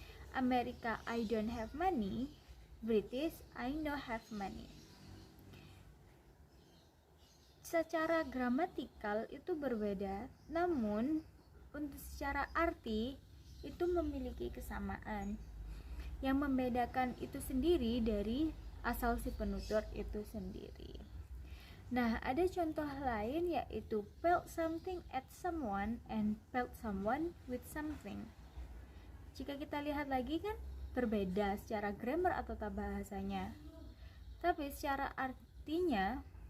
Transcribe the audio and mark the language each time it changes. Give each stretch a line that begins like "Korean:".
English: Amerika I don't have money, British I no have money.
Indonesian: Secara gramatikal itu berbeda, namun untuk secara arti itu memiliki kesamaan. Yang membedakan itu sendiri dari asal si penutur itu sendiri. Nah, ada contoh lain yaitu
English: felt something at someone and felt someone with something.
Indonesian: Jika kita lihat lagi kan berbeda secara grammar atau tata bahasanya, tapi secara artinya